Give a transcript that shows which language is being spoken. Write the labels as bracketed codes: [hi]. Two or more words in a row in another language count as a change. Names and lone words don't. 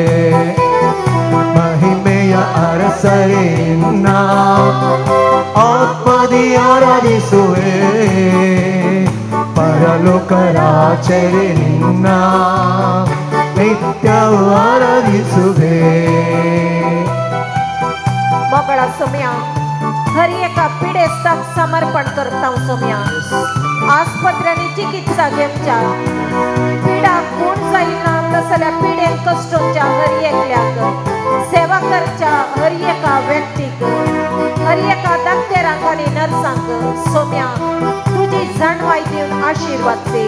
[kn] ಮಹಿಮೆಯ ಅರಸರೇ ನಿನ್ನ ಆತ್ಮದಿ ಆರಾಧಿಸುವೆ. ಪರಲೋಕ ರಾಜರೇ ನಿನ್ನ ನಿತ್ಯವೂ ಆರಾಧಿಸುವೆ. [kok] मोगळा सोम्या हर एका पिडेस्ताक समर्पण करता हांव सोम्या. आस्पत्र्यांनी चिकित्सा घेवच्या पिडा कोण जायना तसल्या पिडेन कश्टोवच्या हर एकल्याक सेवा करच्या हर एका व्यक्तीक हर एका डॉक्टरांक आनी नर्सांक सोम्या तुझी जाणवाई दिवन आशिर्वाद दी.